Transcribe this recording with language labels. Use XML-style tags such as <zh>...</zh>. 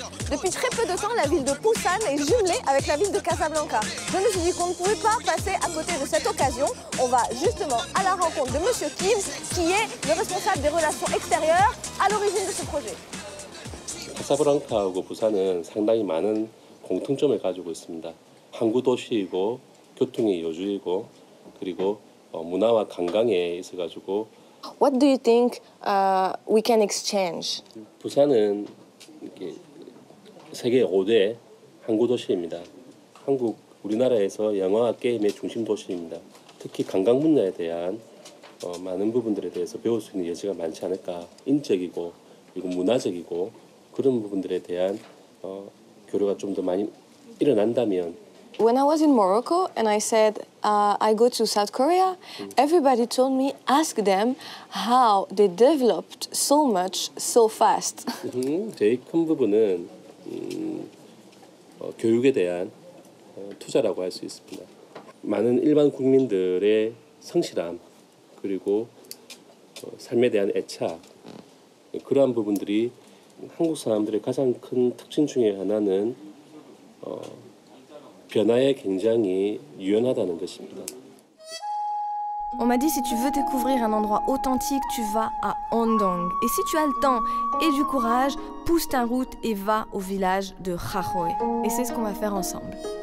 <fr>Depuis très peu de temps, la ville de Busan est jumelée avec la ville de Casablanca. Je me suis dit qu'on ne pouvait pas passer à côté de cette occasion. On va justement à la rencontre de Monsieur Kim, qui est le responsable des relations extérieures à l'origine de ce projet.</fr> <ko>카사블랑카하고 부산은 상당히 많은 공통점을 가지고 있습니다. 항구 도시이고 교통의 여주이고 그리고 문화와 관광에 있어가지고.</ko> <en>What do you think we can exchange?</en> <ko>부산은 세계 5대 항구 도시입니다. 우리나라에서 영화와 게임의 중심 도시입니다. 특히 관광 분야에 대한 많은 부분들에 대해서 배울 수 있는 여지가 많지 않을까. 인적이고 그리고 문화적이고 그런 부분들에 대한 교류가 좀 더 많이 일어난다면.</ko> <en>When I was in Morocco and I said I go to South Korea, everybody told me ask them how they developed so much so fast.</en> <ko>제일 큰 부분은 교육에 대한 투자라고 할 수 있습니다. 많은 일반 국민들의 성실함 그리고 삶에 대한 애착 그러한 부분들이 한국 사람들의 가장 큰 특징 중에 하나는 변화에 굉장히 유연하다는 것입니다.</ko> <fr>On m'a dit si tu veux découvrir un endroit authentique, tu vas à Ondong. Et si tu as le temps et du courage, pousse ta route et va au village de Khahoe. Et c'est ce qu'on va faire ensemble.</fr>